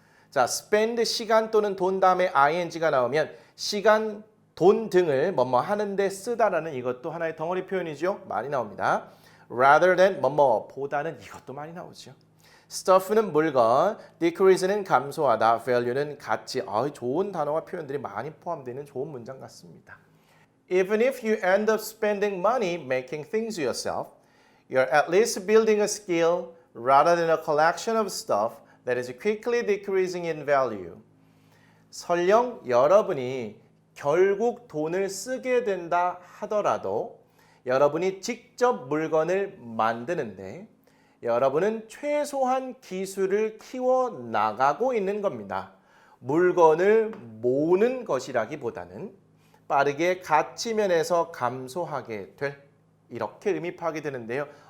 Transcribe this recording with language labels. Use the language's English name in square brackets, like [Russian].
[Korean] 자, spend 시간 또는 돈 다음에 ing가 나오면 시간, 돈 등을 뭐뭐 하는데 쓰다라는 이것도 하나의 덩어리 표현이죠. 많이 나옵니다. rather than 뭐뭐 보다는 이것도 많이 나오죠. stuff는 물건, decrease는 감소하다, value는 가치. 좋은 단어와 표현들이 많이 포함되는 좋은 문장 같습니다. [English] Even if you end up spending money making things yourself, you're at least building a skill rather than a collection of stuff that is quickly decreasing in value. [Korean] 설령 여러분이 결국 돈을 쓰게 된다 하더라도 여러분이 직접 물건을 만드는데 여러분은 최소한 기술을 키워나가고 있는 겁니다. 물건을 모으는 것이라기보다는 빠르게 가치 면에서 감소하게 될, 이렇게 의미 파악이 되는데요.